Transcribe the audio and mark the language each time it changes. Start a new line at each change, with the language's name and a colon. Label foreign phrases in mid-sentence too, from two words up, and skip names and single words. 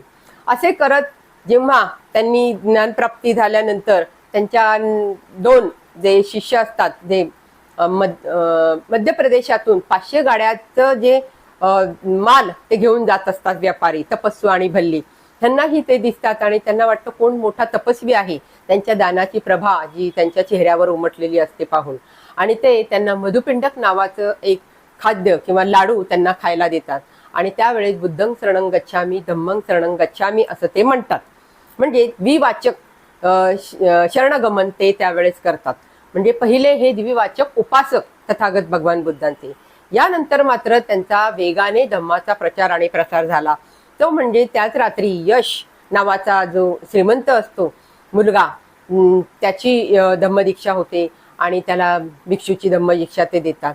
Marathi: असे करत जेव्हा त्यांनी ज्ञानप्राप्ती झाल्यानंतर त्यांच्या 2 जे शिष्य असतात, जे मध्य प्रदेशातून 500 गाड्याचं जे माल ते घेऊन जात असतात व्यापारी, तपस्वी आणि भल्ली, त्यांनाही ते दिसतात आणि त्यांना वाटतं कोण मोठा तपस्वी आहे, त्यांच्या दानाची प्रभा जी त्यांच्या चेहऱ्यावर उमटलेली असते पाहून, आणि ते त्यांना मधुपिंडक नावाचं एक खाद्य किंवा लाडू त्यांना खायला देतात. आणि त्यावेळेस
Pali: बुद्धं शरणं गच्छामी धम्मं शरणं गच्छामी
Marathi: असं ते म्हणतात. म्हणजे द्विवाचक शरणगमन ते त्यावेळेस करतात. म्हणजे पहिले हे द्विवाचक उपासक तथागत भगवान बुद्धांचे. यानंतर मात्र त्यांचा वेगाने धम्माचा प्रचार आणि प्रसार झाला. तो म्हणजे त्याच रात्री यश नावाचा जो श्रीमंत असतो मुलगा, त्याची धम्मदीक्षा होते आणि त्याला भिक्षूची धम्मदीक्षा ते देतात.